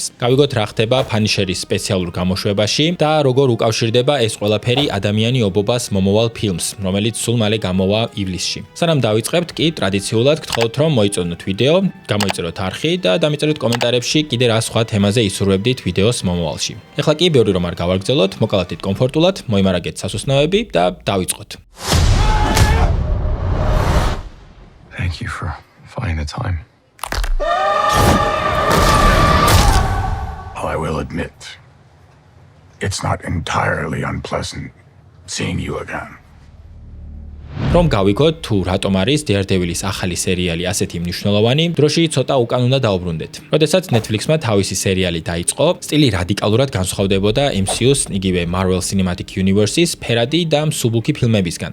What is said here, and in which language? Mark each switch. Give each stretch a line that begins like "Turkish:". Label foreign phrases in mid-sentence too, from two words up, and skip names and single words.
Georgian: გავიგოთ რა ხდება Punisher-ის სპეციალურ გამოშვებაში და როგორ უკავშირდება ეს ყველაფერი ადამიანი ობობას მომავალ ფილმს, რომელიც სულ მალე გამოვა ივლისში. სანამ დავიწყებთ, კი ტრადიციულად გთხოვთ, რომ მოიწონოთ ვიდეო, გამოიწეროთ არხი და დამიწეროთ კომენტარებში კიდე რა სხვა თემაზე ისურვებდით ვიდეოს მომავალში. ეხლა კი ბევრი რომ არ გავაგრძელოთ, მოკალათით კომფორტულად, მოიმარაგეთ სასუსნოები და დავიწყოთ.
English: Thank you for finding the time. I will admit, it's not entirely unpleasant seeing you again.
Georgian: რომ გავიგოთ თუ რატომ არის Daredevilis ახალი სერიალი ასეთი მნიშვნელოვანი, დროში ცოტა უკან უნდა დაუბრუნდეთ. როდესაც Netflix-მა თავისი სერიალი დაიწყო, სტილი რადიკალურად განსხვავდებოდა MCU-ს, იგივე Marvel Cinematic Universe-ის ფერადი და მსუბუქი ფილმებისგან.